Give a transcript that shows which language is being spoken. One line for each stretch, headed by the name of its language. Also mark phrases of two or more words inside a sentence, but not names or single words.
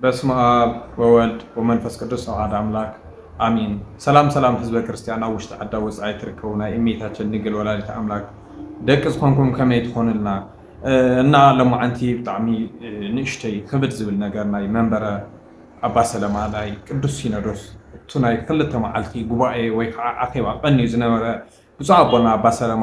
Geez: በስመ አብ ወወልድ ወመንፈስ ቅዱስ አሐዱ አምላክ አሚን።
Tigrinya: ሰላም ሰላም ህዝበ ክርስቲያን ውሽጥ ዓዳ ወጻኢ ትርከቡ ናይ እሜታችን ድንግል ወላዲተ አምላክ ደቅ ዝኾንኩም ከመይ ትኾኑልና እና ለማዓንቲ ብጣዕሚ ንእሽተይ ክብድ ዝብል ነገር ናይ መንበረ አባ ሰለማ ናይ ቅዱስ ሲኖዶስ እቱ ናይ ክልተ መዓልቲ ጉባኤ ወይ ከዓ አኼባ ቀንዩ ዝነበረ ብፁዕ አቦና አባ ሰለማ